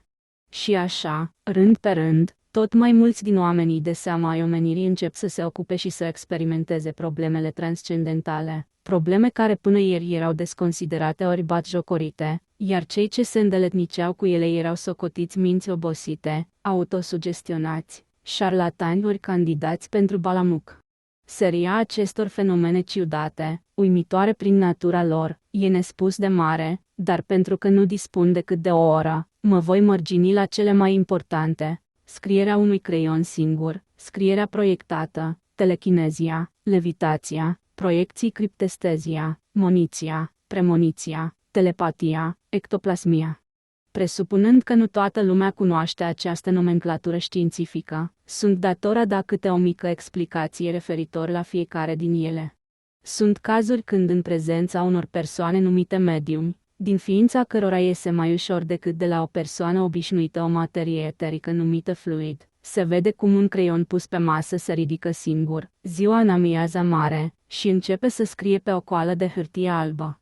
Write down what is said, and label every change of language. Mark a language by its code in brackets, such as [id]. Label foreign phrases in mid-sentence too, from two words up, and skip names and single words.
[ro] Și așa, rând pe rând, tot mai mulți din oamenii de seamă ai omenirii încep să se ocupe și să experimenteze problemele transcendentale, probleme care până ieri erau desconsiderate ori batjocorite, iar cei ce se îndeletniceau cu ele erau socotiți minți obosite, autosugestionați, șarlatani ori candidați pentru balamuc. Seria acestor fenomene ciudate, uimitoare prin natura lor, e nespus de mare, dar pentru că nu dispun decât de o oră, mă voi mărgini la cele mai importante, scrierea unui creion singur, scrierea proiectată, telechinezia, levitația, proiecții criptestezia, moniția, premoniția, telepatia, ectoplasmia. Presupunând că nu toată lumea cunoaște această nomenclatură științifică, sunt dator a da câte o mică explicație referitor la fiecare din ele. Sunt cazuri când în prezența unor persoane numite mediumi, din ființa cărora iese mai ușor decât de la o persoană obișnuită o materie eterică numită fluid, se vede cum un creion pus pe masă se ridică singur, ziua în amiaza mare, și începe să scrie pe o coală de hârtie albă.